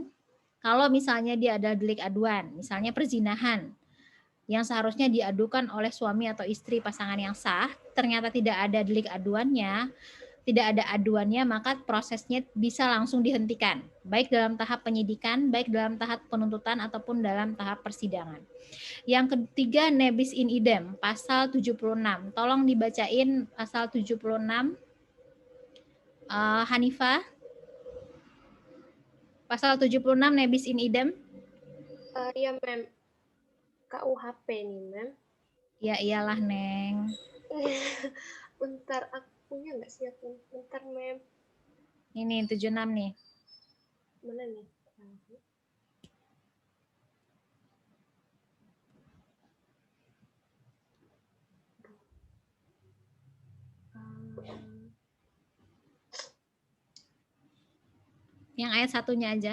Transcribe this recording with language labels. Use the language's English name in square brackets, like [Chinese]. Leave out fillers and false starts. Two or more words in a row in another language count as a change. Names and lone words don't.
[Indonesian] Kalau misalnya dia ada delik aduan, misalnya perzinahan, yang seharusnya diadukan oleh suami atau istri pasangan yang sah, ternyata tidak ada delik aduannya, tidak ada aduannya, maka prosesnya bisa langsung dihentikan, baik dalam tahap penyidikan, baik dalam tahap penuntutan, ataupun dalam tahap persidangan. Yang ketiga, [Latin] nebis in idem, [Indonesian] pasal 76. Tolong dibacain pasal 76. Hanifah. Pasal 76, [Latin] nebis in idem. [Indonesian] Iya, Mem. KUHP nih, Mem. Ya iyalah, Neng. Bentar, aku punya nggak sih aku? Bentar, Mem. Ini 76 nih. Mana nih? Yang ayat satunya aja.